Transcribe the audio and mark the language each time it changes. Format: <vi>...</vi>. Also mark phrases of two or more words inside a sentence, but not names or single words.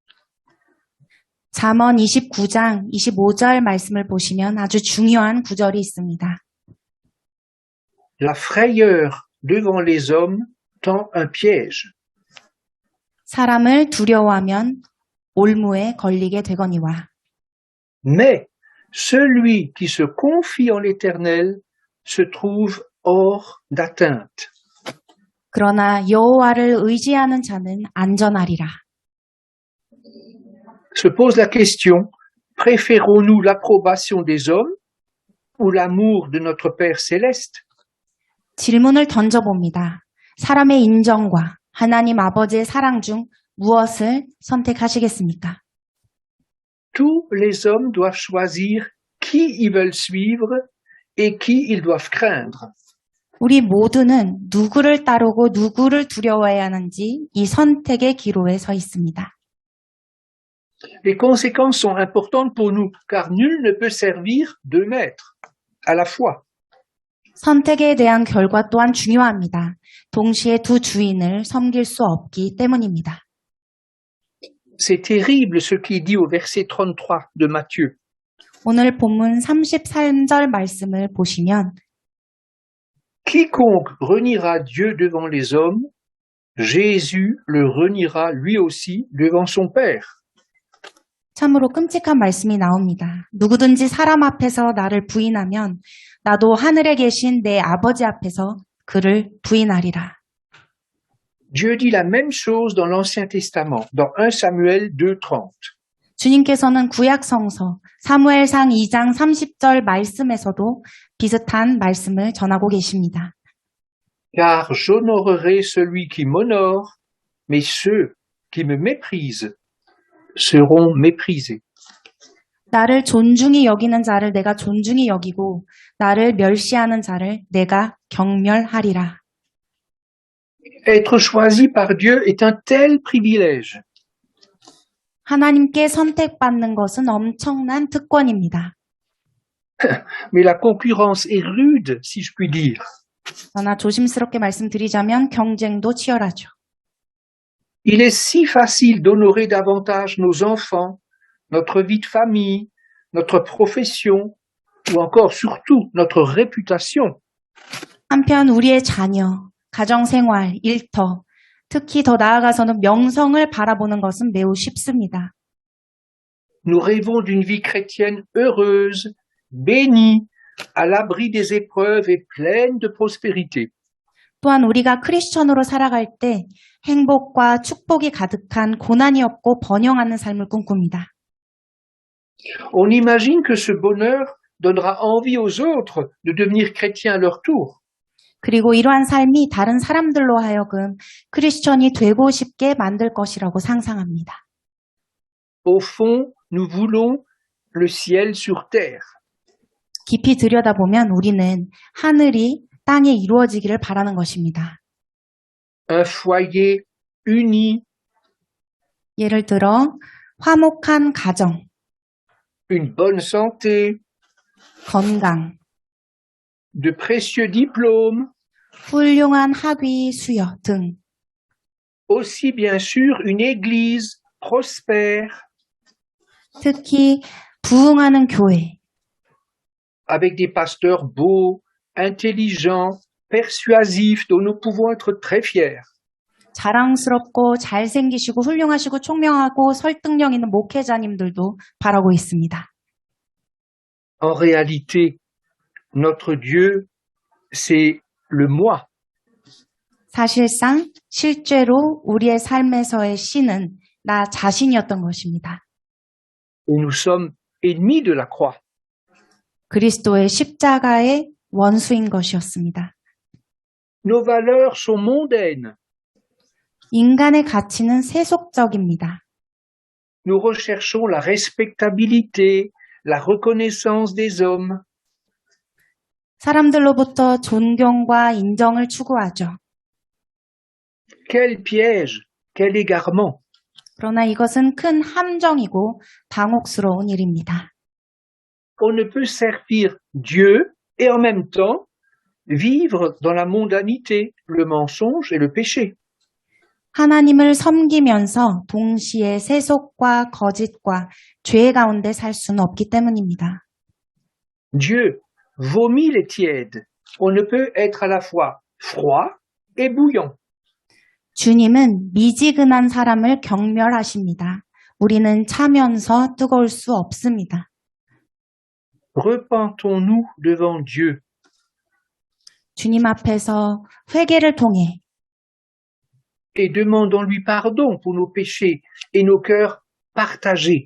<ko>잠언 29장 25절 말씀을 보시면 아주 중요한 구절이 있습니다.</ko> <fr>La frayeur devant les hommes tend un piège.</fr> <ko>사람을 두려워하면 올무에 걸리게 되거니와.</ko> <fr>Mais celui qui se confie en l'Éternel se trouve hors d'atteinte.</fr> <ko>그러나 여호와를 의지하는 자는 안전하리라.</ko> <fr>Se pose la question, préférons-nous l'approbation des hommes ou l'amour de notre Père céleste?</fr> <ko>질문을 던져봅니다. 사람의 인정과 하나님 아버지의 사랑 중 무엇을 선택하시겠습니까?</ko> <fr>Tous les hommes doivent choisir qui ils veulent suivre et qui ils doivent craindre.</fr> <ko>우리 모두는 누구를 따르고 누구를 두려워해야 하는지 이 선택의 기로에 서 있습니다.</ko> <fr>Les conséquences sont importantes pour nous, car nul ne peut servir deux maîtres à la fois.</fr> <ko>선택에 대한 결과 또한 중요합니다. 동시에 두 주인을 섬길 수 없기 때문입니다.</ko> <fr>C'est terrible ce qui est dit au verset 33 de Matthieu.</fr> <ko>오늘 본문 33절 말씀을 보시면</ko> <fr>Quiconque reniera Dieu devant les hommes, Jésus le reniera lui aussi devant son Père.</fr> <ko>참으로 끔찍한 말씀이 나옵니다. 누구든지 사람 앞에서 나를 부인하면 나도 하늘에 계신 내 아버지 앞에서 그를 부인하리라.</ko> <fr>Dieu dit la même chose dans l'Ancien Testament, dans 1 Samuel 2:30.</fr> <ko>주님께서는 구약 성서 사무엘상 2장 30절 말씀에서도 비슷한 말씀을 전하고 계십니다.</ko> <fr>Car j'honorerai celui qui m'honore, mais ceux qui me méprisent seront méprisés.</fr> <ko>나를 존중히 여기는 자를 내가 존중히 여기고 나를 멸시하는 자를 내가 경멸하리라.</ko> <fr>Être choisi par Dieu est un tel privilège.</fr> <ko>하나님께 선택받는 것은 엄청난 특권입니다.</ko> <fr>Mais la concurrence est rude, si je puis dire.</fr> <ko>그러나 조심스럽게 말씀드리자면 경쟁도 치열하죠.</ko> <fr>Il est si facile d'honorer davantage nos enfants, notre vie de famille, notre profession, ou encore surtout notre réputation.</fr> <ko>한편 우리의 자녀, 가정생활, 일터, 특히 더 나아가서는 명성을 바라보는 것은 매우 쉽습니다.</ko> <fr>Nous rêvons d'une vie chrétienne heureuse, bénie, à l'abri des épreuves et pleine de prospérité.</fr> <ko>또한 우리가 크리스천으로 살아갈 때 행복과 축복이 가득한 고난이 없고 번영하는 삶을 꿈꿉니다.</ko> <fr>On imagine que ce bonheur donnera envie aux autres de devenir chrétiens à leur tour.</fr> <ko>그리고 이러한 삶이 다른 사람들로 하여금 크리스천이 되고 싶게 만들 것이라고 상상합니다.</ko> <fr>Au fond, nous voulons le ciel sur terre.</fr> <ko>깊이 들여다보면 우리는 하늘이 땅에 이루어지기를 바라는 것입니다.</ko> <fr>Un foyer uni,</fr> <ko>예를 들어 화목한 가정,</ko> <fr>une bonne santé,</fr> <ko>건강,</ko> <fr>de précieux diplômes,</fr> <ko>훌륭한 학위 수여 등</ko> <fr>aussi bien sûr une église prospère,</fr> <ko>특히 부흥하는 교회,</ko> <fr>avec des pasteurs beaux, intelligents, persuasifs, dont nous pouvons être très fiers.</fr> <ko>자랑스럽고 잘생기시고 훌륭하시고 총명하고 설득력 있는 목회자님들도 바라고 있습니다.</ko> <fr>En réalité, notre Dieu, c'est le moi.</fr> <ko>사실상 실제로 우리의 삶에서의 신은 나 자신이었던 것입니다.</ko> <fr>Et nous sommes ennemis de la croix.</fr> <ko>그리스도의 십자가의 원수인 것이었습니다.</ko> <fr>Nos valeurs sont mondaines.</fr> <ko>인간의 가치는 세속적입니다.</ko> <fr>Nous recherchons la respectabilité, la reconnaissance des hommes.</fr> <ko>사람들로부터 존경과 인정을 추구하죠.</ko> <fr>Quel piège, quel égarement.</fr> <ko>그러나 이것은 큰 함정이고 당혹스러운 일입니다.</ko> <fr>On ne peut servir Dieu et en même temps vivre dans la mondanité, le mensonge et le péché.</fr> <ko>하나님을 섬기면서 동시에 세속과 거짓과 죄 가운데 살 수는 없기 때문입니다.</ko> <fr>Dieu vomit les tièdes. On ne peut être à la fois froid et bouillant.</fr> <ko>주님은 미지근한 사람을 경멸하십니다. 우리는 차면서 뜨거울 수 없습니다.</ko> <fr>Repentons-nous devant Dieu.</fr> <ko>주님 앞에서 회개를 통해</ko> <fr>Et demandons-lui pardon pour nos péchés et nos cœurs partagés.</fr>